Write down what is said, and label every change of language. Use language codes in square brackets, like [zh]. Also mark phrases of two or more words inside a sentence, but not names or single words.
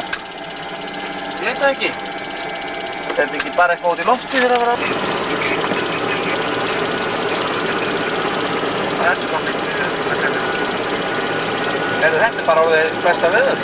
[is] Ég veit það ekki. Er þetta ekki bara eitthvað út í lofti þegar það var að... [en] That's a complete... [is] Þetta bara orðið besta veður?